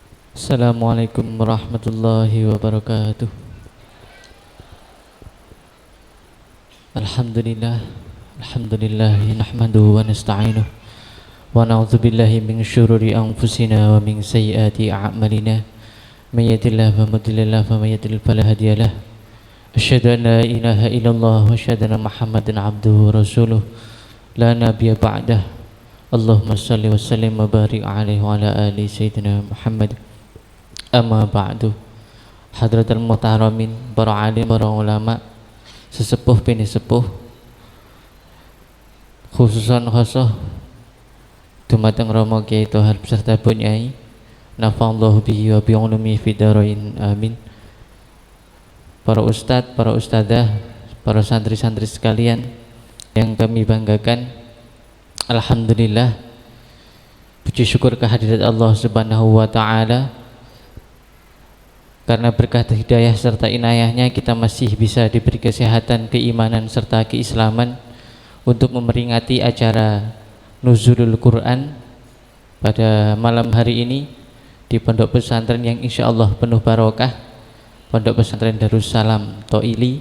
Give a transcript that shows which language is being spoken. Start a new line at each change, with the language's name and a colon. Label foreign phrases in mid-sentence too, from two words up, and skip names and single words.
Arabic: السلام عليكم ورحمة الله وبركاته الحمد لله الحمد لله نحمده ونستعينه ونعوذ بالله من شرور أنفسنا ومن سيئات أعمالنا. من يهده الله فلا مضل له ومن يضلل فلا هادي له. أشهد أن لا إله إلا الله وأشهد أن محمدا عبده ورسوله لا نبي بعده. اللهم صل وسلم وبارك عليه وعلى آل سيدنا محمد. أما بعد. حضرة المحترمين,
Javanese: para alim, para ulama, sesepuh bini sepuh,
Arabic: خصوصا خاصة
Javanese: dumateng Rama Kyai Thohar beserta Bunyai,
Arabic: نفع الله به وبعلومه في الدارين آمين.
Indonesian: Para ustadz, para ustadzah, para santri-santri sekalian yang kami banggakan, alhamdulillah, puji syukur kehadirat Allah
Arabic: سبحانه وتعالى.
Indonesian: Karena berkah hidayah serta inayahnya kita masih bisa diberi kesehatan, keimanan serta keislaman untuk memperingati acara Nuzulul Quran pada malam hari ini di pondok pesantren yang
Arabic: إن شاء الله
Indonesian: penuh barokah, Pondok Pesantren Darussalam Toili.